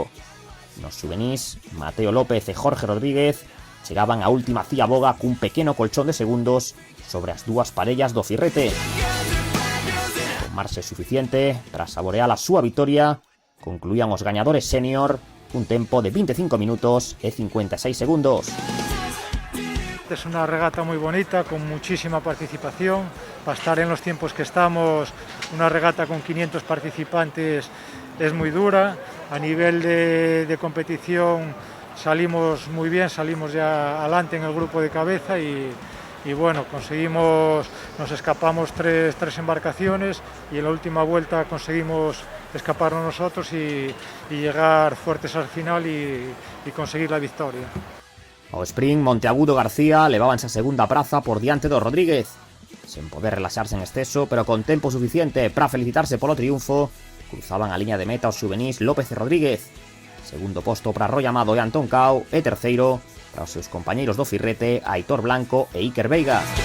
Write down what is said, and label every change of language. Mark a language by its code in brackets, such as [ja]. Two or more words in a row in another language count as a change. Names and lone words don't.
[gl] Nos xuvenís, Mateo López e Jorge Rodríguez chegaban á última ciaboga cun pequeno colchón de segundos sobre as dúas parellas do Firrete. Con marxe suficiente para saborear a súa vitoria, concluían os gañadores senior cun tempo de 25 minutos e 56 segundos. [es] Es una regata muy bonita, con muchísima participación. Para estar en los tiempos que estamos, una regata con 500 participantes es muy dura. A nivel de competición salimos muy bien, salimos ya adelante en el grupo de cabeza y bueno, nos escapamos tres embarcaciones y en la última vuelta conseguimos escaparnos nosotros y llegar fuertes al final y conseguir la victoria. [gl] O sprint, Monteagudo García levaban esa segunda praza por diante do Rodríguez, sen poder relaxarse en exceso, pero con tempo suficiente para felicitarse polo triunfo. Cruzaban a liña de meta os xuvenís López e Rodríguez. Segundo posto para Roy Amado e Antón Cao, e terceiro para os seus compañeiros do Firrete, Aitor Blanco e Iker Veiga.